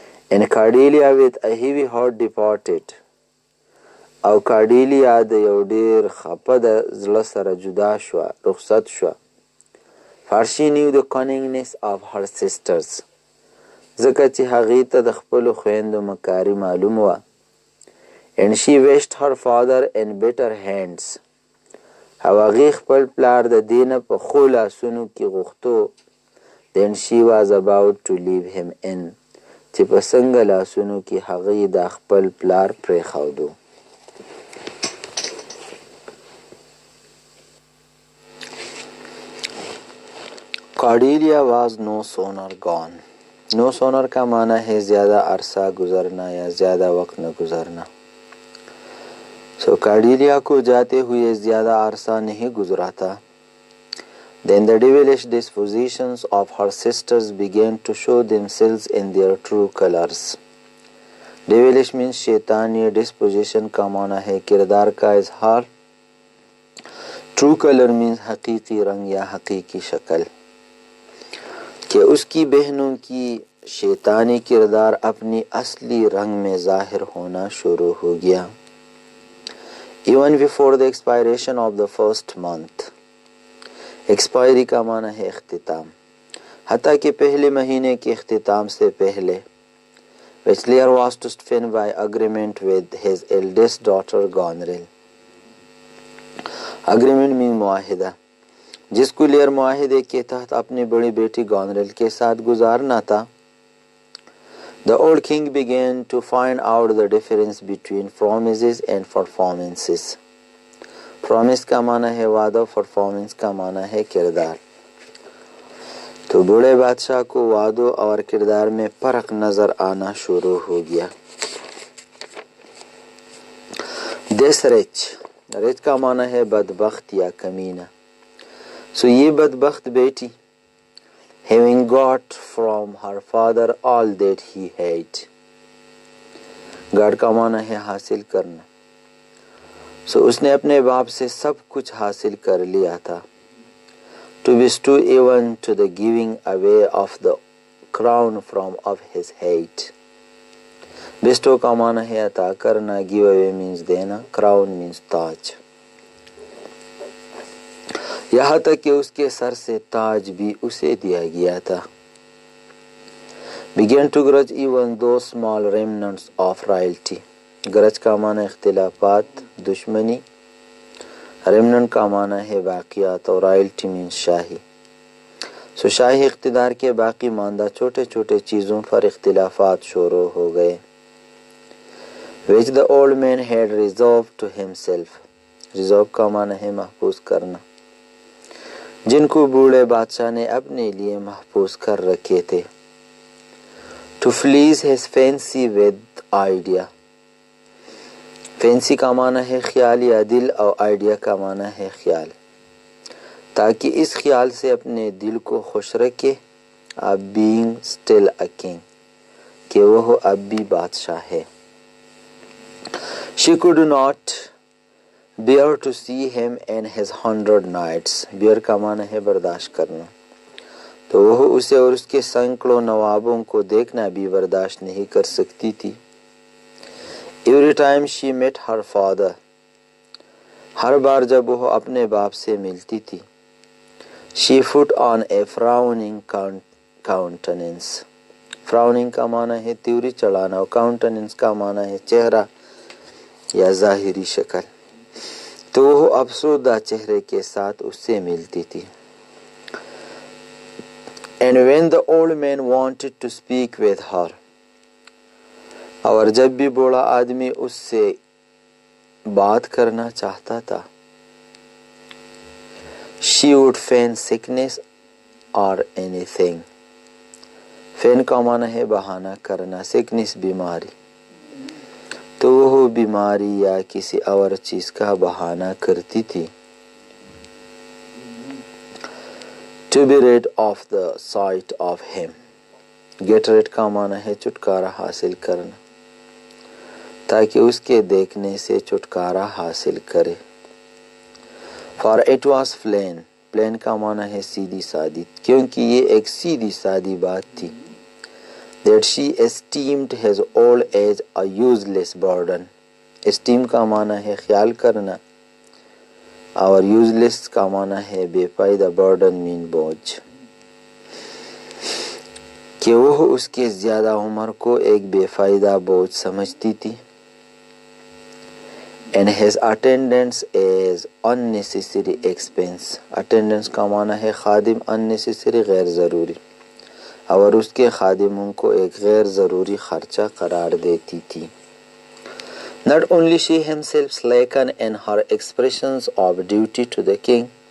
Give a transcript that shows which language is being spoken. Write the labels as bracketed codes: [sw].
[en] And Cordelia with a heavy heart departed, [ps] او کارډیلیا د یو ډیر خپه د زړه سره جدا شوه، رخصت شوه. [en] For she knew the cunningness of her sisters, [ps] ځکه چې هغې ته د خپلو خویندو مکاري معلوم وه. [en] And she wished her father in better hands, [ps] او هغې خپل پلار د دې نه په ښو لاسونو کې غوښتو. [en] Then she was about to leave him in, [ps] چې په څنګه لاسونو کې هغې د خپل پلار پرېښودو. [en] Cordelia was no sooner gone. [ur] Know sooner کا معنی ہے زیادہ عرصہ گزرنا یا زیادہ وقت نہ گزرنا. کارڈیلیا کو جاتے ہوئے زیادہ عرصہ نہیں گزرا تھا. [en] Then the devilish dispositions of her sisters began to show themselves in their true colors. Devilish means [ur] شیطانی disposition کا معنی ہے کردار کا اظہار. True color means حقیقی رنگ یا حقیقی شکل. کہ اس کی بہنوں کی شیطانی کردار اپنی اصلی رنگ میں ظاہر ہونا شروع ہو گیا. [en] Even before the expiration of the first month. [ur] Expiry کا معنی ہے اختتام. حتیٰ کہ پہلے مہینے کے اختتام سے پہلے. [en] Which Lear was to spend by agreement with his eldest daughter Goneril. Agreement means معاہدہ. [ur] جس کو لیئر معاہدے کے تحت اپنی بڑی بیٹی گونریل کے ساتھ گزارنا تھا. [en] The old king began to find out the difference between promises and performances. [ur] Promise کا معنی ہے وعدہ, performance کا معنی ہے کردار. تو بوڑھے بادشاہ کو وعدوں اور کردار میں فرق نظر آنا شروع ہو گیا. [en] This rich [ur] کا معنی ہے بدبخت یا کمینہ. یہ بدبخت بیٹی [en] having got from her father all that he had. [ur] got کا معنی ہے حاصل کرنا. اس نے اپنے باپ سے سب کچھ حاصل کر لیا تھا. [en] To bestow even to the giving away of the crown from of his head. [ur] bestow کا معنی ہے عطا کرنا. [en] give away means دینا. crown means تاج. [ur] یہاں تک کہ اس کے سر سے تاج بھی اسے دیا گیا تھا. [en] began to grudge even those small remnants of royalty. [ur] گرج کا معنی اختلافات, دشمنی. remnant کا معنی ہے باقیات اور royalty means شاہی. شاہی اقتدار کے باقی ماندہ چھوٹے چھوٹے چیزوں پر اختلافات شروع ہو گئے. [en] which the old man had reserved to himself. [ur] reserve کا معنی ہے محفوظ کرنا. جن کو بوڑھے بادشاہ نے اپنے لیے محفوظ کر رکھے تھے. [en] To please his fancy with idea. [ur] Fancy کا معنی ہے خیال یا دل, اور آئیڈیا کا معنی ہے خیال. تاکہ اس خیال سے اپنے دل کو خوش رکھے. اب [en] being still a king, [ur] کہ وہ اب بھی بادشاہ ہے. [en] She could not bear to see him and his 100 knights. [ur] bear کا معنی ہے برداشت کرنا. تو وہ اسے اور اس کے سینکڑوں نوابوں کو دیکھنا بھی برداشت نہیں کر سکتی تھی. [en] Every time she met her father. [ur] ہر بار جب وہ اپنے باپ سے ملتی تھی. [en] She put on a frowning countenance. [ur] frowning کا معنی ہے تیوری چڑھانا, اور countenance کا معنی ہے چہرہ یا ظاہری شکل. تو وہ افسردہ چہرے کے ساتھ اس سے ملتی تھی. [en] And when the old man wanted to speak with her. [ur] اور جب بھی بوڑھا آدمی اس سے بات کرنا چاہتا تھا. [en] She would feign sickness or anything. [ur] feign کا معنی ہے بہانہ کرنا. sickness بیماری. تو وہ بیماری یا کسی اور چیز کا بہانہ کرتی تھی. [en] To be rid of the sight of him. [ur] get rid کا معنی ہے چھٹکارا حاصل کرنا. تاکہ اس کے دیکھنے سے چھٹکارا حاصل کرے. [en] For it was plain. [ur] plain کا معنی ہے سیدھی سادی, کیونکہ یہ ایک سیدھی سادی بات تھی. [en] That she esteemed his old age a useless burden. [ur] Esteem کا معنی ہے خیال کرنا, اور useless کا معنی ہے بے فائدہ. [en] burden mean بوجھ. [ur] کہ وہ اس کے زیادہ عمر کو ایک بے فائدہ بوجھ سمجھتی تھی. [en] And his attendance is unnecessary expense. attendance [ur] کا معنی ہے خادم, [en] unnecessary [ur] غیر ضروری. اور اس کے خادموں کو ایک غیر ضروری خرچہ قرار دیتی تھی. [en] Not only she herself slackened in her expressions of duty to the king.